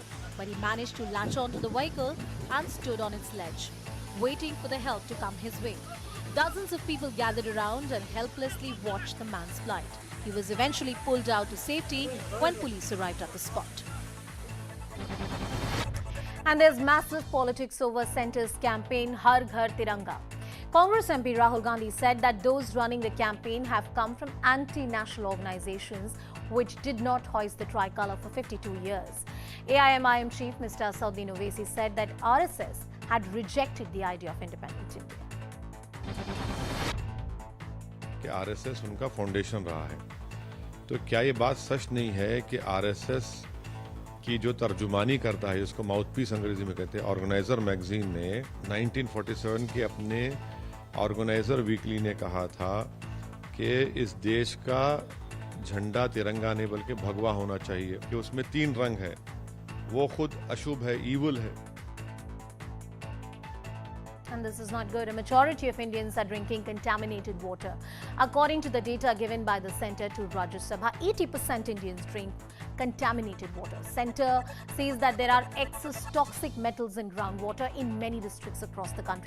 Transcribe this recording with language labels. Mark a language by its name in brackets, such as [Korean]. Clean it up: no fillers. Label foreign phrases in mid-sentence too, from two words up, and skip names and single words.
[English] But he managed to latch onto the vehicle and stood on its ledge, waiting for the help to come his way. Dozens of people gathered around and helplessly watched the man's plight. He was eventually pulled out to safety when police arrived at the spot. And there's massive politics over Centre's campaign Har Ghar Tiranga. Congress MP Rahul Gandhi said that those running the campaign have come from anti-national organizations which did not hoist the tricolour for 52 years. AIMIM chief Mr. Asauddin Owaisi said that RSS had rejected the idea of independent India. [Hindi] कि RSS उनका फाउंडेशन रहा है, तो क्या ये बात सच नहीं है कि RSS की जो तर्जुमानी करता है, जिसको माउथपीस अंग्रेजी में कहते हैं, [English] organizer magazine [Hindi] ने 1947 के अपने ऑर्गेनाइजर वीकली ने कहा था कि इस देश का झंडा तिरंगा नहीं बल्कि भगवा होना चाहिए, कि उसमें 3 रंग है, वो खुद अशुभ है, ईवल है. [English] And this is not good. A majority of Indians are drinking contaminated water. According to the data given by the Centre to Rajya Sabha, 80% Indians drink contaminated water. Centre says that there are excess toxic metals in groundwater in many districts across the country.